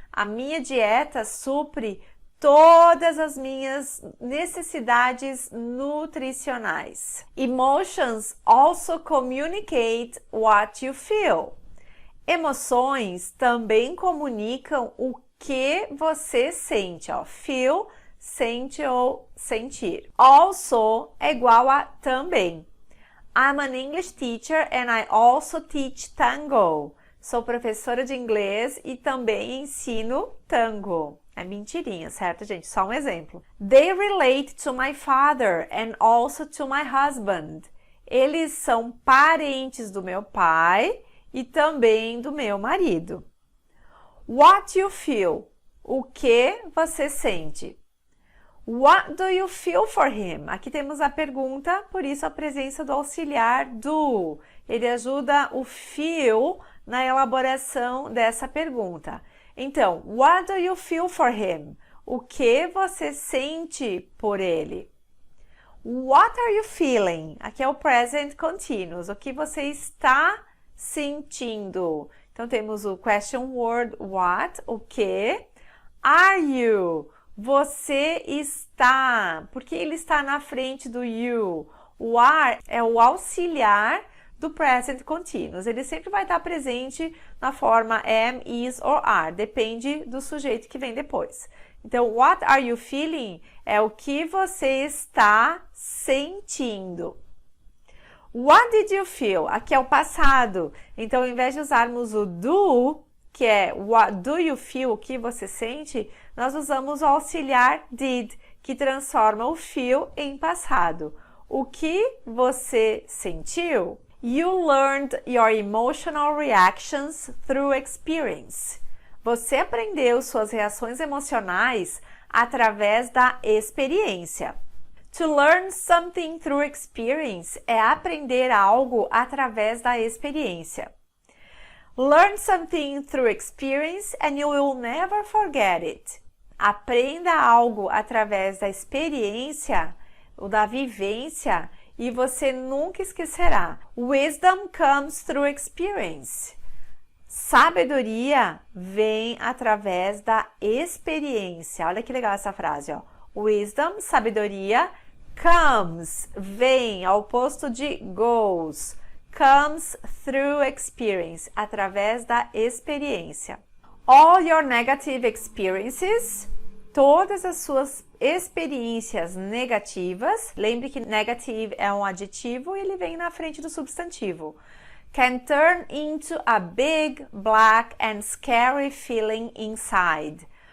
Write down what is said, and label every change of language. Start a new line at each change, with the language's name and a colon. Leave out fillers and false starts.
Portuguese: A minha dieta supre todas as minhas necessidades nutricionais.
English: Emotions also communicate what you feel.
Portuguese: Emoções também comunicam o que você sente. Ó. Feel, sente ou sentir. Also é igual a também.
English: I'm an English teacher and I also teach tango.
Portuguese: Sou professora de inglês e também ensino tango. É mentirinha, certo, gente? Só um exemplo.
English: They relate to my father and also to my husband.
Portuguese: Eles são parentes do meu pai e também do meu marido.
English: What you feel?
Portuguese: O que você sente?
English: What do you feel for him?
Portuguese: Aqui temos a pergunta, por isso a presença do auxiliar do. Ele ajuda o feel na elaboração dessa pergunta. Então,
English: what do you feel for him?
Portuguese: O que você sente por ele?
English: What are you feeling?
Portuguese: Aqui é o present continuous. O que você está sentindo? Então, temos o question word what, o que.
English: Are you?
Portuguese: Você está. Por que ele está na frente do you? O are é o auxiliar do present continuous. Ele sempre vai estar presente na forma am, is or are. Depende do sujeito que vem depois. Então,
English: what are you feeling?
Portuguese: É o que você está sentindo.
English: What did you feel?
Portuguese: Aqui é o passado. Então, ao invés de usarmos o do, que é
English: what do you feel,
Portuguese: o que você sente, nós usamos o auxiliar did, que transforma o feel em passado. O que você sentiu? You learned your emotional reactions through experience. Você aprendeu suas reações emocionais através da experiência.
English: To learn something through experience
Portuguese: é aprender algo através da experiência.
English: Learn something through experience and you will never forget it.
Portuguese: Aprenda algo através da experiência ou da vivência e você nunca esquecerá.
English: Wisdom comes through experience.
Portuguese: Sabedoria vem através da experiência. Olha que legal essa frase, ó. Wisdom, sabedoria, comes, vem, ao oposto de goes.
English: Comes through experience,
Portuguese: através da experiência.
English: All your negative experiences,
Portuguese: todas as suas experiências negativas, lembre que negative é um adjetivo e ele vem na frente do substantivo.
English: Can turn into a big, black and scary feeling inside.